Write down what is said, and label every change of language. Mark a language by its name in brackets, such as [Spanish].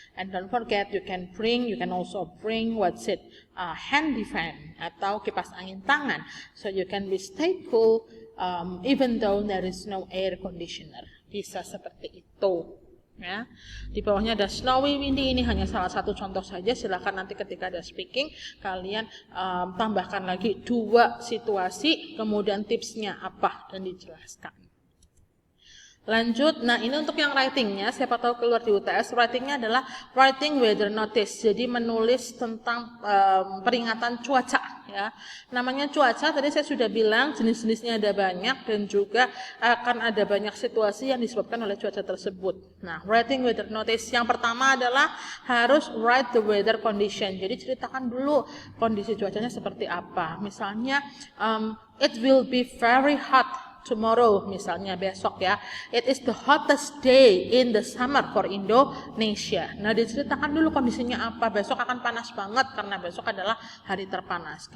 [English] And don't forget, you can also bring handy fan [Indonesian] atau kipas angin tangan, [English] so you can stay cool even though there is no air conditioner. [Indonesian] Bisa seperti itu. Ya. Di bawahnya ada snowy, windy, ini hanya salah satu contoh saja. Silakan nanti ketika ada speaking kalian tambahkan lagi 2 situasi, kemudian tipsnya apa dan dijelaskan. Lanjut, nah ini untuk yang writingnya, siapa tahu keluar di UTS, writingnya adalah writing weather notice, jadi menulis tentang peringatan cuaca ya. Namanya cuaca, tadi saya sudah bilang jenis-jenisnya ada banyak dan juga akan ada banyak situasi yang disebabkan oleh cuaca tersebut. Nah, writing weather notice yang pertama adalah harus [English] write the weather condition, [Indonesian] jadi ceritakan dulu kondisi cuacanya seperti apa. [English] Misalnya, it will be very hot tomorrow, [Indonesian] misalnya besok ya. [English] It is the hottest day in the summer for Indonesia. [Indonesian] Nah, diceritakan dulu kondisinya apa. Besok akan panas banget karena besok adalah hari terpanas.